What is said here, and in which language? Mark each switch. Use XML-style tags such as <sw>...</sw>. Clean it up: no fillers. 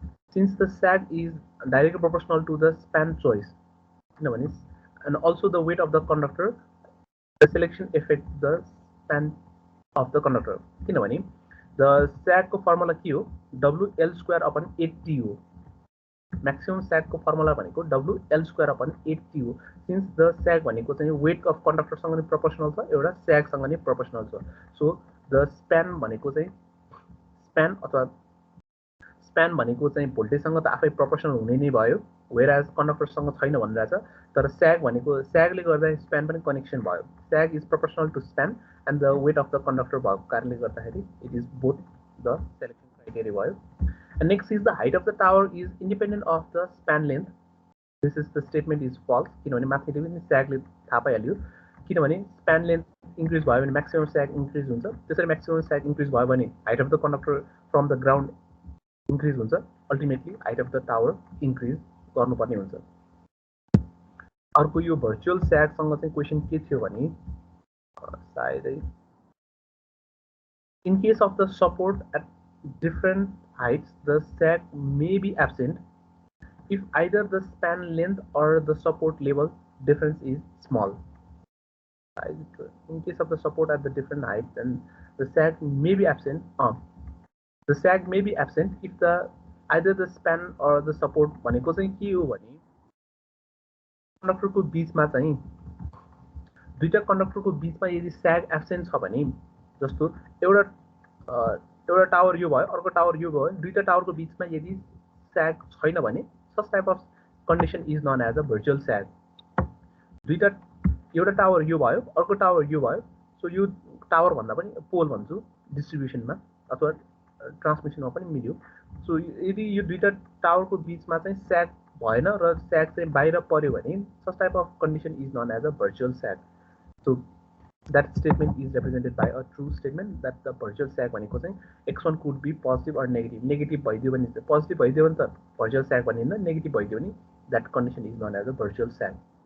<en>Since the sag is directly proportional to the span choice, and also the weight of the conductor, the selection affects the span of the conductor. The sag formula</en> <ne>के हो</ne> <en>WL square upon 8T हो. Maximum sag formula भनेको WL square upon 8T हो. Since the sag भनेको चाहिँ weight of conductor सँग नि proportional छ एउटा sag सँग नि proportional छ.</en> <ne>So the span भनेको चाहिँ span अथवा span भनेको चाहिँ भोल्टेजसँग त आफै proportional हुने नै भयो whereas conductor सँग छैन भनिरहेछ तर sag भनेको sag ले गर्दा span पनि connection भयो.</ne> <en>Sag is proportional to span and the weight of the conductor</en> <ne>भएको कारणले गर्दाखेरि</ne> <en>it is both the selection criteria भयो. And next is the height of the tower is independent of the span length. This is the statement is false.</en> <ne>किनभने माथिले पनि sag ले थाहा पाइहाल्यो किनभने span length increase भयो भने maximum sag increase हुन्छ त्यसरी maximum sag increase भयो भने height of the conductor from the ground increase हुन्छ ultimately height of the tower increase गर्नुपर्ने हुन्छ अर्को यो virtual sag सँग चाहिँ क्वेशन के थियो भने सायदै</ne> <en>in case of the support at different heights, the sag may be absent if either the span length or the support level difference is small. In case of the support at the different heights, then the sag may be absent.</en> <ne>The sag may be absent if the either the span or the support भनेको चाहिँ के हो भने कन्डक्टरको बीचमा चाहिँ दुईटा कन्डक्टरको बीचमा यदि sag absent छ भने जस्तो एउटा टावर यो भयो अर्को टावर यो भयो दुईटा टावरको बीचमा यदि sag छैन भने</ne> <en>such type of condition is known as a virtual sag.</en> <ne>दुईटा एउटा टावर यो भयो अर्को टावर यो भयो सो यो टावर भन्दा पनि पोल भन्छु डिस्ट्रिब्युसनमा अथवा ट्रान्समिसनमा पनि मिल्यो सो यदि यो दुईटा टावरको बीचमा चाहिँ sag भएन र sag चाहिँ बाहिर पर्यो भने</ne> <en>such type of condition is known as a virtual sag. So that statement is represented by a true statement that the virtual sag</en> <ne>भनेको चाहिँ</ne> <en>x1 could be positive or negative.</en> <ne>Negative भइदियो भने positive भइदियो भने त virtual sag भनिन्न negative भइदियो भने</ne> <en>that condition is known as a virtual sag.</en>